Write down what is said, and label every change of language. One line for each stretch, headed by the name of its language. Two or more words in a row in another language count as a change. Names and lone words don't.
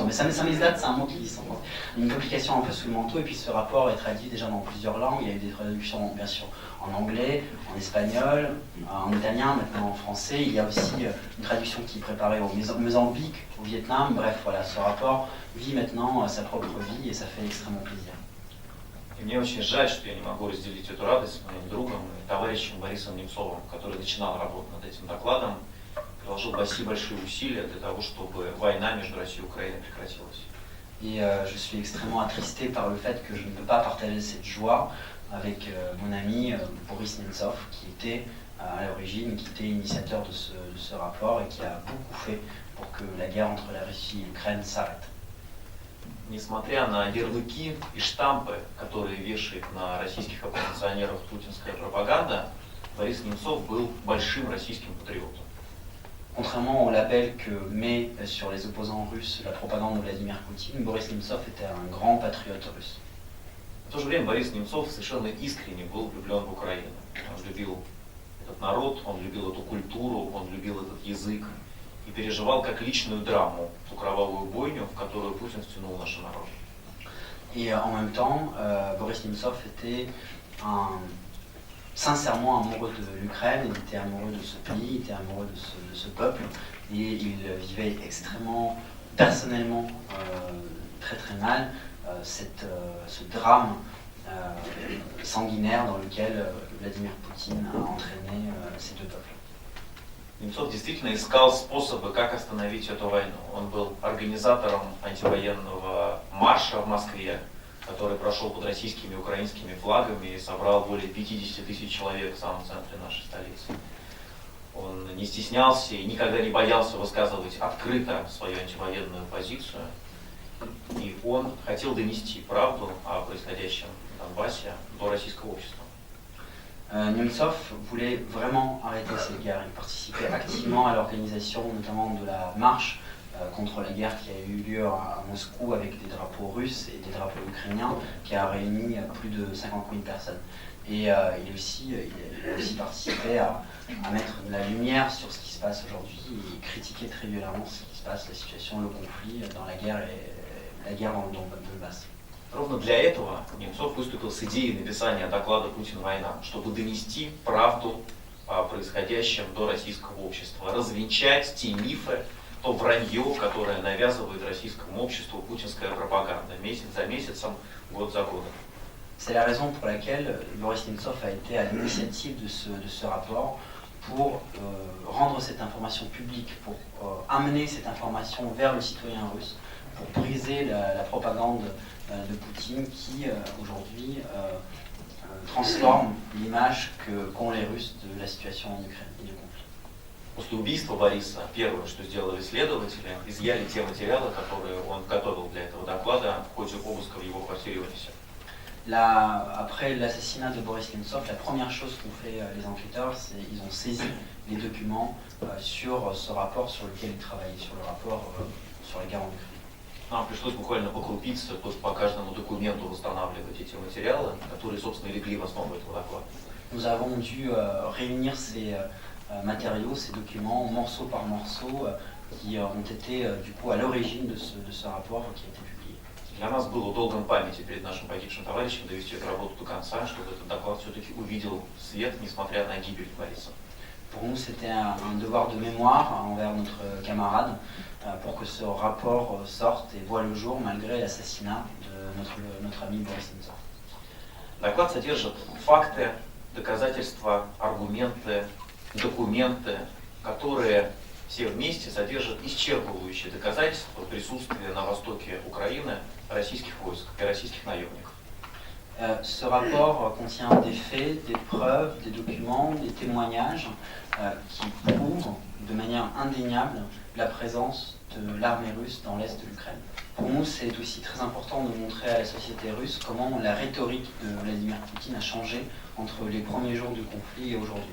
French: Mais samizdat, c'est un mot qui dit une publication un peu sous le manteau, et puis ce rapport est traduit déjà dans plusieurs langues. Il y a eu des traductions, bien sûr, en anglais, en espagnol, en italien, maintenant en français. Il y a aussi une traduction qui est préparée au Mozambique, au Vietnam. Bref, voilà, ce rapport vit maintenant sa propre vie et ça fait extrêmement plaisir.
Russian: И мне очень жаль, что я не могу разделить эту радость с моим другом и товарищем Борисом Немцовым, который начинал работу над этим докладом, приложил большие усилия для того, чтобы война между Россией и Украиной прекратилась.
French: Et je suis extrêmement attristé par le fait que je ne peux pas partager cette joie avec mon ami Boris Nemtsov, qui était à l'origine, qui était initiateur de ce rapport et qui a beaucoup fait pour que la guerre entre la Russie et l'Ukraine s'arrête.
Russian: Несмотря на ярлыки и штампы, которые вешает на российских оппозиционеров путинская пропаганда, Борис Немцов был большим российским патриотом.
French: Contrairement au label que met sur les opposants russes la propagande de Vladimir Poutine, Boris Nemtsov était un grand patriote russe.
Russian: В то же время Борис Немцов совершенно искренне был влюблен в Украину. Он любил этот народ, он любил эту культуру, он любил этот язык и переживал как личную драму ту кровавую бойню, в которую Путин втянул наши народы.
French: Et en même temps, Boris Nemtsov était sincèrement amoureux de l'Ukraine, il était amoureux de ce pays, il était amoureux de ce peuple, et il vivait extrêmement personnellement très très mal ce drame sanguinaire dans lequel Vladimir Poutine a entraîné ces deux peuples.
Russian: Немцов действительно искал способы, как остановить эту войну. Он был организатором антивоенного марша в Москве, который прошел под российскими и украинскими флагами и собрал более 50 тысяч человек в самом центре нашей столицы. Он не стеснялся и никогда не боялся высказывать открыто свою антивоенную позицию. И он хотел донести правду о происходящем в Донбассе до российского общества.
French: Nemtsov voulait vraiment arrêter cette guerre. Il participait activement à l'organisation notamment de la marche contre la guerre qui a eu lieu à Moscou avec des drapeaux russes et des drapeaux ukrainiens, qui a réuni plus de 50 000 personnes. Et il a aussi participé à mettre de la lumière sur ce qui se passe aujourd'hui et critiquer très violemment ce qui se passe, la situation, le conflit dans la guerre dans le Donbass.
Russian: Ровно для этого Немцов выступил с идеей написания доклада «Путин-война», чтобы донести правду о происходящем до российского общества, развенчать те мифы, то вранье, которое навязывает российскому обществу путинская пропаганда месяц за месяцем, год за годом.
French: C'est la raison pour laquelle Boris Nemtsov a été à l'initiative de ce rapport pour rendre cette information publique, pour amener cette information vers le citoyen russe, pour briser la propagande de Poutine qui aujourd'hui transforme l'image qu'ont les Russes de la situation en Ukraine et du conflit.
Russian: После убийства Бориса первое, что сделали исследователи, изъяли те материалы, которые он готовил для этого доклада в ходе обыска в его квартире в Одессе.
French: Après l'assassinat de Boris Nemtsov, la première chose qu'ont fait les enquêteurs, c'est qu'ils ont saisi les documents sur ce rapport sur lequel ils travaillaient, sur le rapport sur la guerre en Ukraine.
Russian: Нам пришлось буквально по крупице, по каждому документу восстанавливать эти материалы, которые, собственно, легли в основу этого доклада.
French: Nous avons dû réunir ces matériaux, ces documents, morceau par morceau, qui ont été du coup à l'origine de ce rapport qui a été publié.
Russian: Для нас было долгом памяти перед нашим погибшим товарищем довести эту работу до конца, чтобы этот доклад все-таки увидел свет, несмотря на гибель Бориса.
French: Pour nous, c'était un devoir de mémoire envers notre camarade pour que ce rapport sorte et voit le jour malgré l'assassinat de notre ami Boris Nemtsov.
Russian: Доклад содержит факты, доказательства, аргументы, документы, которые все вместе содержат исчерпывающие доказательства присутствия на востоке Украины российских войск и российских наемников.
French: Ce rapport contient des faits, des preuves, des documents, des témoignages qui prouvent de manière indéniable la présence de l'armée russe dans l'est de l'Ukraine. Pour nous, c'est aussi très important de montrer à la société russe comment la rhétorique de Vladimir Poutine a changé entre les premiers jours du conflit et aujourd'hui.